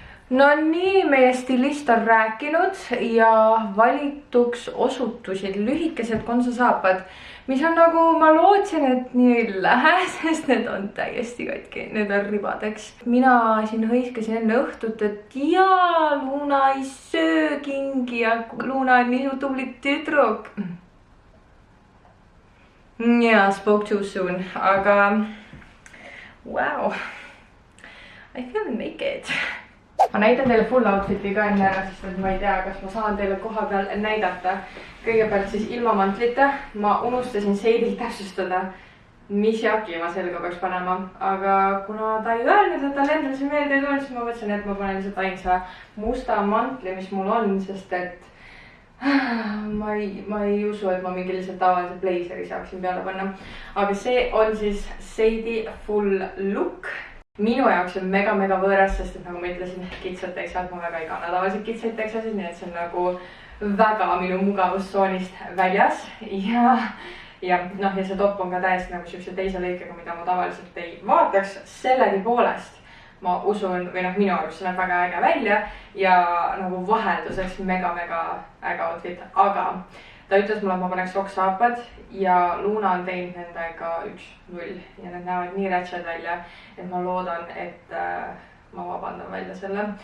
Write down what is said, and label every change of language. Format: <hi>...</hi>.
<et>no nii, meie stilist on rääkinud ja valituks osutusid lühikesed konsasaapad, mis on nagu, ma lootsin, et nii ei lähe, sest need on täiesti katki, need on ribadeks. Mina siin hõiskasin enne õhtut, et jaa, Luna ei söö kingi ja Luna on nii tubli tüdruk.</et> <en>Yeah, spoke too soon, aga wow, I feel naked.</en> <et>Ma näitan teile full outfit'i ka enne ära, sest et ma ei tea, kas ma saan teile koha peal näidata. Kõigepealt siis ilma mantlita. Ma unustasin Seidil täpsustada, mis jaki ma selga peaks panema. Aga kuna ta ei öelnud, et tal endal see meelde ei tulnud, siis ma mõtlesin, et ma panen lihtsalt ainsa musta mantli, mis mul on, sest et ma ei usu, et ma mingi lihtsalt tavalise blazeri saaksin peale panna. Aga see on siis Seidi full look. Minu jaoks on mega võõras, sest et nagu ma ütlesin, kitsad teksad, ma väga ei kanna tavaliselt kitsaid teksasid, nii et see on nagu väga minu mugavustsoonist väljas. Ja see top on ka täiesti nagu siukse teise lõikega, mida ma tavaliselt ei vaataks. Sellegi poolest ma usun, või minu arust see näeb väga äge välja ja nagu vahelduseks mega äge outfit, aga ta ütles mulle, et ma paneks rokksaapad ja Luna on teinud nendega 1-0 ja need näevad nii rätsed välja, et ma loodan, et ma vabandan välja selle.</et>